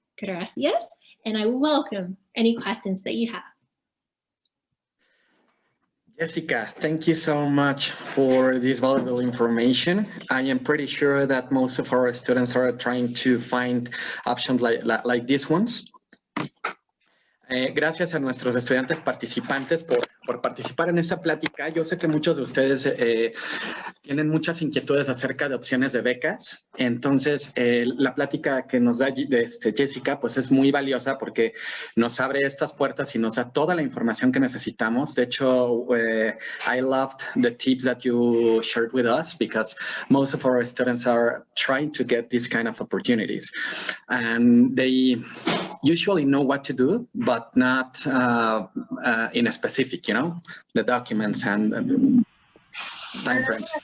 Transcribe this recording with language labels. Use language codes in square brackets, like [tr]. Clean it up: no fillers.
[en] Gracias, and I will welcome any questions that you have. Jessica, thank you so much for this valuable information. I am pretty sure that most of our students are trying to find options like these ones. [es] Gracias a nuestros estudiantes participantes por participar en esta plática. Yo sé que muchos de ustedes tienen muchas inquietudes acerca de opciones de becas. Entonces, la plática que nos da Jessica pues es muy valiosa porque nos abre estas puertas y nos da toda la información que necesitamos. De hecho, [en] I loved the tips that you shared with us because most of our students are trying to get these kind of opportunities. And they usually know what to do, but not in a specific, the documents and time frames.